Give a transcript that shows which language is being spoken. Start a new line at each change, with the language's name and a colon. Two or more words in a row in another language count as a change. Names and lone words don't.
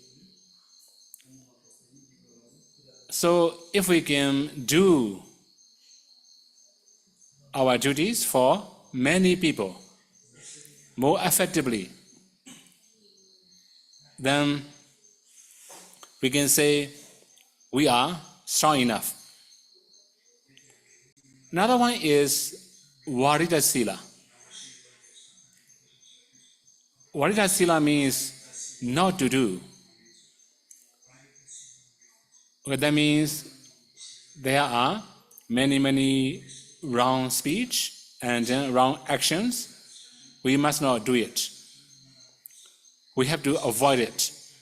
English: So if we can do our duties for many people more effectively, then we can say we are strong enough. Another one is
Pali: varita sila. Varita sila
English: means not to do. Okay, that means there are many wrong speech and wrong actions. We must not do it. We have to avoid it.